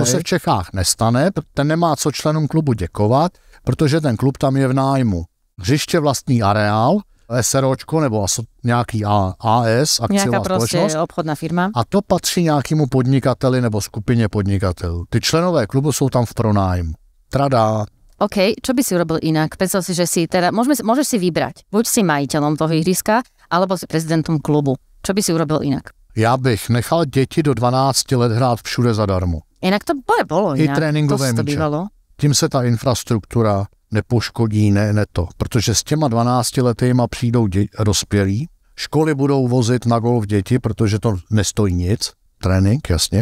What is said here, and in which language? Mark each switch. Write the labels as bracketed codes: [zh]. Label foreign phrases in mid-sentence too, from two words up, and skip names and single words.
[cs] To se v Čechách nestane, ten nemá co členům klubu děkovat, protože ten klub tam je v nájmu. Hřiště vlastní areál, SROčko nebo nějaký AS, akciová společnost. [sk] Obchodná firma. [cs] A to patří nějakému podnikateli nebo skupině podnikatelů. Ty členové klubu jsou tam v pronájmu. Tradá. [sk] OK, čo by si urobil inak? Predstav si, že si teda, môžeš si vybrať. Buď si majiteľom toho ihriska, alebo si prezidentom klubu. Čo by si urobil inak? [cs] Já bych nechal děti do 12 let hrát všude zadarmo. [sk] Inak to bolo inak. [cs] I tréninkové míče. Tím se ta infrastruktura nepoškodí, ne to. Protože s těma 12letýma přijdou dospělí, školy budou vozit na golf děti, protože to nestojí nic, trénink, jasně.